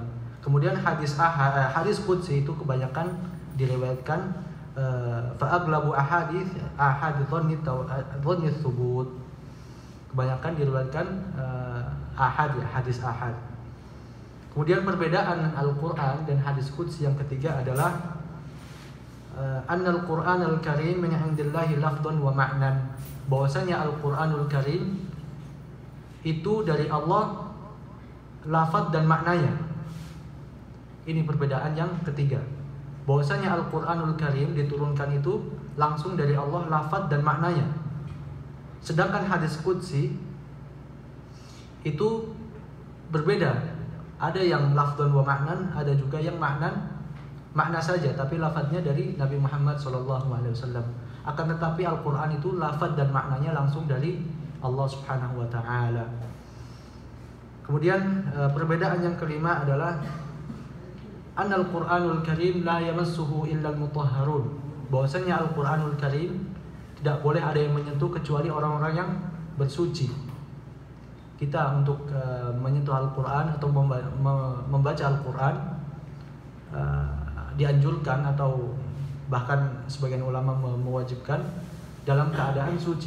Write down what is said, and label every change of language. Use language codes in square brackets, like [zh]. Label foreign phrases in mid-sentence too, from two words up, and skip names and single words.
[id] Kemudian hadis qudsi itu kebanyakan diriwayatkan [ar] فأغلب الأحاديث ظني الثبوت. [id] Kebanyakan diriwayatkan ahad ya, hadis ahad. Kemudian perbedaan Al-Quran dan hadis qudsi yang ketiga adalah [ar] أن القرآن الكريم من عند الله لفظا ومعنى. [id] Bahwasanya Al-Qur'anul Karim itu dari Allah lafaz dan maknanya. Ini perbedaan yang ketiga. Bahwasanya Al-Qur'anul Karim diturunkan itu langsung dari Allah lafaz dan maknanya. Sedangkan hadis qudsi itu berbeda. Ada yang [ar] لفظا ومعنى, [id] ada juga yang makna saja, tapi lafadznya dari Nabi Muhammad SAW. Akan tetapi Al-Quran itu lafadz dan maknanya langsung dari Allah [ar] سبحانه وتعالى. [id] Kemudian perbedaan yang kelima adalah [ar] أن القرآن الكريم لا يمسه إلا المطهرون. [id] Bahwasanya Al-Qur'anul Karim tidak boleh ada yang menyentuh kecuali orang-orang yang bersuci. Kita untuk menyentuh Al-Quran atau membaca Al-Quran dianjurkan atau bahkan sebagian ulama mewajibkan dalam keadaan suci.